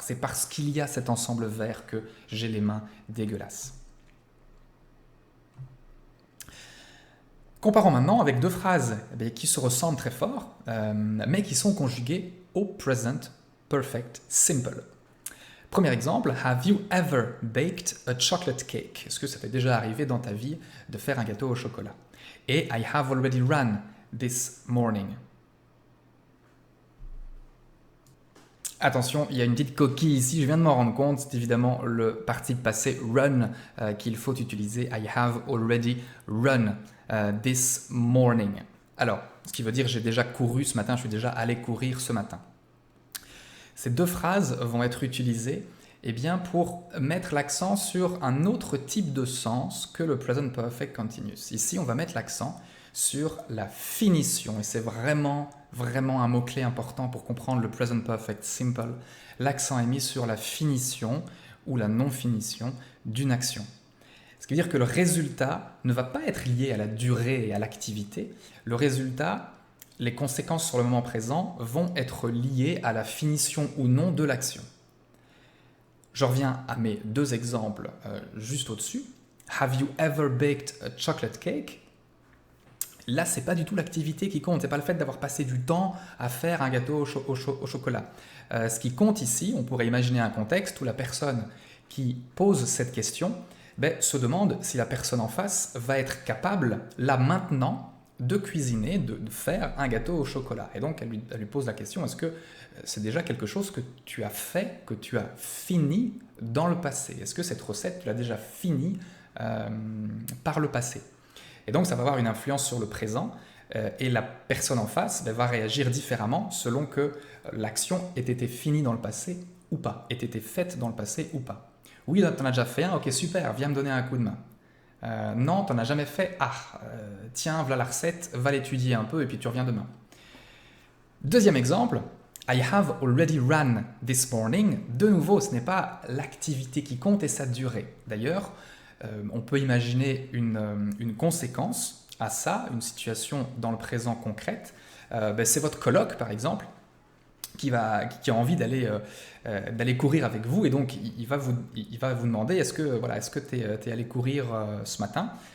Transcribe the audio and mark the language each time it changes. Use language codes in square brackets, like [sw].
[fr] C'est parce qu'il y a cet ensemble vert que j'ai les mains dégueulasses. Comparons maintenant avec deux phrases qui se ressemblent très fort, mais qui sont conjuguées au Present Perfect Simple. Premier exemple, [en] have you ever baked a chocolate cake? [fr] Est-ce que ça t'est déjà arrivé dans ta vie de faire un gâteau au chocolat? [en] Et I have already run this morning. [fr] Attention, il y a une petite coquille ici, je viens de m'en rendre compte, c'est évidemment le participe passé run qu'il faut utiliser. [en] I have already run this morning. [fr] Alors, ce qui veut dire j'ai déjà couru ce matin, je suis déjà allé courir ce matin. Ces deux phrases vont être utilisées pour mettre l'accent sur un autre type de sens que le Present Perfect Continuous. Ici, on va mettre l'accent sur la finition, et c'est vraiment un mot-clé important pour comprendre le Present Perfect Simple. L'accent est mis sur la finition ou la non-finition d'une action. Ce qui veut dire que le résultat ne va pas être lié à la durée et à l'activité. Le résultat, les conséquences sur le moment présent vont être liées à la finition ou non de l'action. Je reviens à mes deux exemples juste au-dessus. [en] Have you ever baked a chocolate cake? [fr] Là, c'est pas du tout l'activité qui compte, c'est pas le fait d'avoir passé du temps à faire un gâteau au chocolat. Ce qui compte ici, on pourrait imaginer un contexte où la personne qui pose cette question se demande si la personne en face va être capable, là maintenant, de cuisiner, de faire un gâteau au chocolat. Et donc, elle lui pose la question, est-ce que c'est déjà quelque chose que tu as fait, que tu as fini dans le passé? Est-ce que cette recette, tu l'as déjà finie par le passé? Et donc, ça va avoir une influence sur le présent et la personne en face va réagir différemment selon que l'action ait été finie dans le passé ou pas, ait été faite dans le passé ou pas. Oui, tu en as déjà fait un, ok, super, viens me donner un coup de main. Non, tu n'en as jamais fait, tiens, voilà la recette, va l'étudier un peu et puis tu reviens demain. Deuxième exemple, [en] I have already run this morning. [fr] De nouveau, ce n'est pas l'activité qui compte et sa durée. D'ailleurs, on peut imaginer une conséquence à ça, une situation dans le présent concrète. C'est votre coloc, par exemple, qui a envie d'aller courir avec vous, et donc il va vous demander est-ce que tu es allé courir ce matin?